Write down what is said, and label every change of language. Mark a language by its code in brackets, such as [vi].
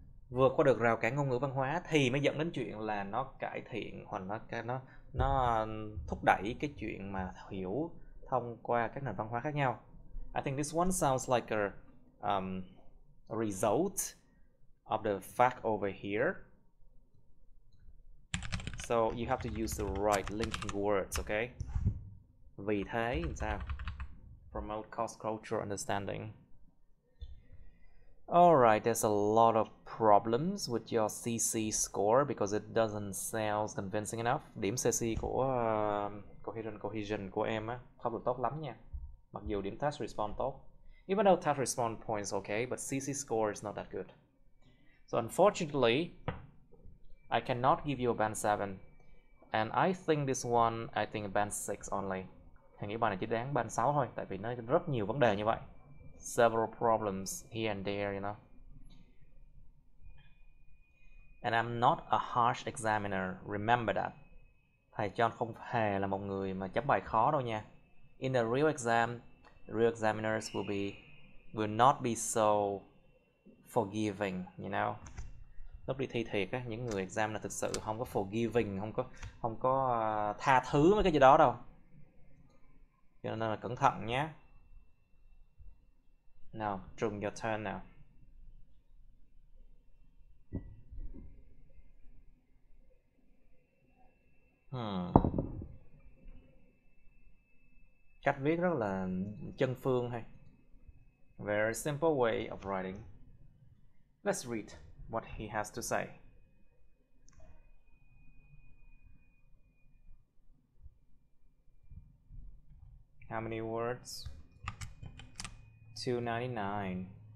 [vi] Vượt qua được rào cản ngôn ngữ văn hóa thì mới dẫn đến chuyện là nó cải thiện hoặc nó thúc đẩy cái chuyện mà hiểu thông qua các nền văn hóa khác nhau. [en] I think this one sounds like a result of the fact over here. So you have to use the right linking words, okay? [vi] Vì thế sao? [en] Promote cross-cultural understanding. Alright, there's a lot of problems with your CC score because it doesn't sound convincing enough. [vi] Điểm CC của cohesion của em á không được tốt lắm nha. Mặc dù điểm task response tốt. [en] Even though task response points okay, but CC score is not that good. So unfortunately, I cannot give you a band 7. And I think this one, I think a band 6 only. [vi] Thì nghĩ bài này chỉ đáng band 6 thôi, tại vì nó rất nhiều vấn đề như vậy. [en] Several problems here and there, you know. And I'm not a harsh examiner, remember that. [vi] Thầy John không hề là một người mà chấm bài khó đâu nha. [en] In the real exam, real examiners will not be so forgiving, you know. [vi] Lúc đi thi thiệt á, những người exam là thực sự không có forgiving, không có tha thứ mấy cái gì đó đâu. Cho nên là cẩn thận nhé. Nào, Trung, [en] your turn [vi] nào. Cách viết rất là chân phương hay. [en] Very simple way of writing. Let's read what he has to say. How many words? 299.